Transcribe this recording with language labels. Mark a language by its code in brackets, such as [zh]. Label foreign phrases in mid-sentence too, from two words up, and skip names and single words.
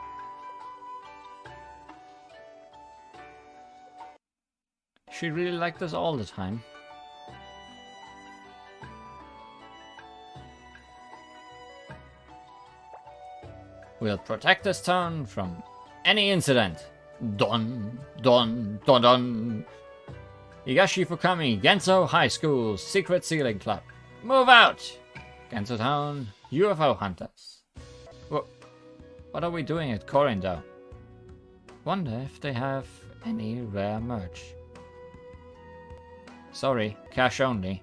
[en] She really liked us all the time. We'll protect this town from any incident. Don, don, don, don. Higashi Fukami, Genso High School, Secret Sealing Club. Move out! Genso Town, UFO Hunters. What are we doing at Corindo? Wonder if they have any rare merch. Sorry, cash only.